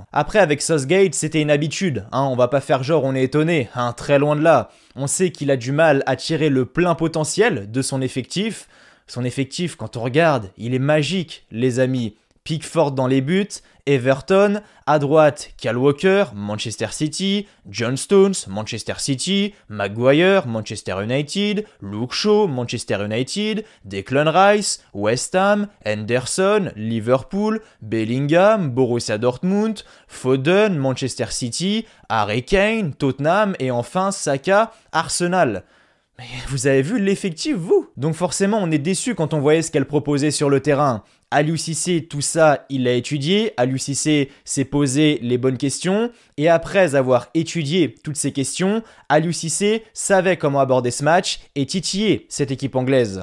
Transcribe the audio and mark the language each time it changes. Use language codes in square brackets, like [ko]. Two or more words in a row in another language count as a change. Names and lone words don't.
[fr] Après avec Southgate c'était une habitude, on va pas faire genre on est étonné, très loin de là. On sait qu'il a du mal à tirer le plein potentiel de son effectif. Son effectif quand on regarde, il est magique les amis. Pickford dans les buts, Everton, à droite Kyle Walker, Manchester City, John Stones, Manchester City, Maguire, Manchester United, Luke Shaw, Manchester United, Declan Rice, West Ham, Henderson, Liverpool, Bellingham, Borussia Dortmund, Foden, Manchester City, Harry Kane, Tottenham et enfin Saka, Arsenal. Mais vous avez vu l'effectif, vous? Donc forcément, on est déçu quand on voyait ce qu'elle proposait sur le terrain. Aliou Cissé, tout ça, il l'a étudié. Aliou Cissé s'est posé les bonnes questions. Et après avoir étudié toutes ces questions, Aliou Cissé savait comment aborder ce match et titiller cette équipe anglaise.